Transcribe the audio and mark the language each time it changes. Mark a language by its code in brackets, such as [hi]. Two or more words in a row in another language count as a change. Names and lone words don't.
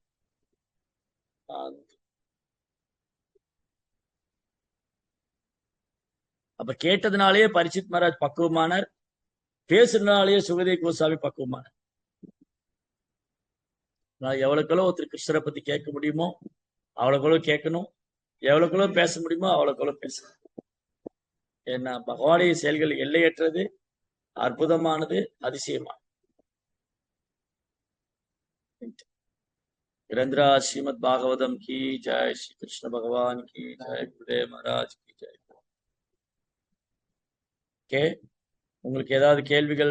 [ta] அப்ப கேட்டதுனாலேயே பரீட்சித் மகாராஜ் பக்குவமானார், பேசுறதுனாலேயே சுகதேவ் கோசாமி பக்குவமானார். நான் எவ்வளவுக்கெல்லாம் ஒருத்தர் கிருஷ்ணரை பத்தி கேட்க முடியுமோ அவ்வளவுக்கெல்லாம் கேட்கணும், எவ்வளவுக்கெல்லாம் பேச முடியுமோ அவ்வளவுக்கெல்லாம் பேசணும். ஏன்னா பகவானுடைய செயல்கள் எல்லையற்றது, அற்புதமானது, அதிசயமானது. [hi] ग्रंथरा श्रीमद् भागवतम की जय, श्री कृष्ण भगवान की जय, गुरुदेव महाराज की जय. [ta] உங்களுக்கு ஏதாவது கேள்விகள்